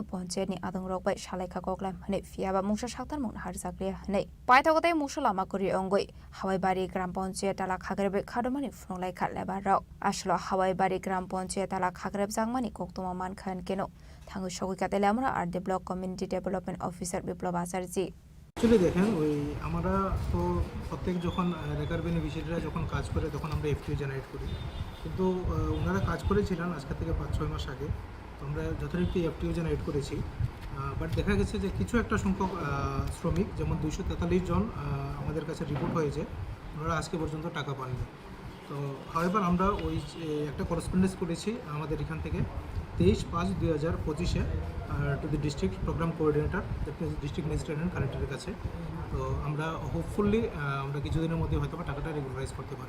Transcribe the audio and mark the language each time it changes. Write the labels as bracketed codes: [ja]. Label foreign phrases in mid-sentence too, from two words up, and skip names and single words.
[trp] panchayat ni adong rokbai shalaikha koklam hanei fiaba mungsa saktar mon harjakre hanei paithagotai musolama kori ongoi hawai bari gram panchayat ala khagrebe khadomani phunglai khatlai barok aslo hawai bari gram panchayat ala khagreb jangmani koktoma man khan keno thangu shogoi katele amra RD block community development officer biplab acharji [bn] एक्चुअली देखें ওই আমরা তো প্রত্যেক যখন রেকার বেনিফিশিয়ারিরা যখন কাজ করে তখন আমরা [en] FTO generate [bn] করি কিন্তু ওনারা কাজ করেছিলেন আজকে থেকে 5-6 মাস আগে তো আমরা যথারীতি [en] FTO generate [bn] করেছি বাট দেখা গেছে যে কিছু একটা সংখ্যক শ্রমিক যেমন 243 জন আমাদের কাছে রিপোর্ট হয়েছে ওনারা আজকে পর্যন্ত টাকা পাননি তো হাওয়েভার আমরা ওই একটা করেসপন্ডেন্স করেছি আমাদের এখান থেকে 23/5/2025 [en] to the District Programme Coordinator District Magistrate and Collector [bn] কাছে তো আমরা হোপফুলি আমরা কিছুদিনের মধ্যে হয়তো টাকাটা রেগুলারাইজ করতে পারব